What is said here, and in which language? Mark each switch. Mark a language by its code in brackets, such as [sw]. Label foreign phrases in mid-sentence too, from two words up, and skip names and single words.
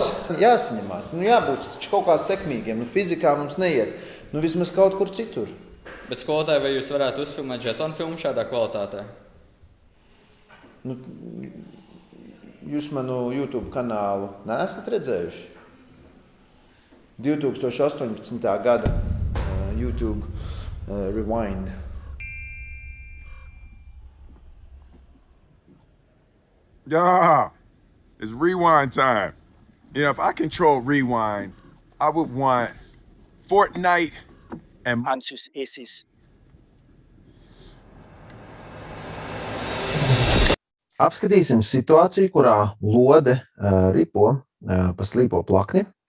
[lv] Jāsaņemās, jābūt taču kaut kā sekmīgiem. Fizikā mums neiet, vismaz kaut kur citur. Bet skolotāji, vai jūs varētu uzfilmēt žetonu filmu šādā kvalitātē? Jūs manu YouTube kanālu neesat redzējuši? 2018. gada YouTube Rewind. [en] Yeah, it's rewind time. If I control rewind, I would want Fortnite and Ansus Isis. [lv] Apskatīsim situāciju, kurā lode ripo pa slīpo plakni.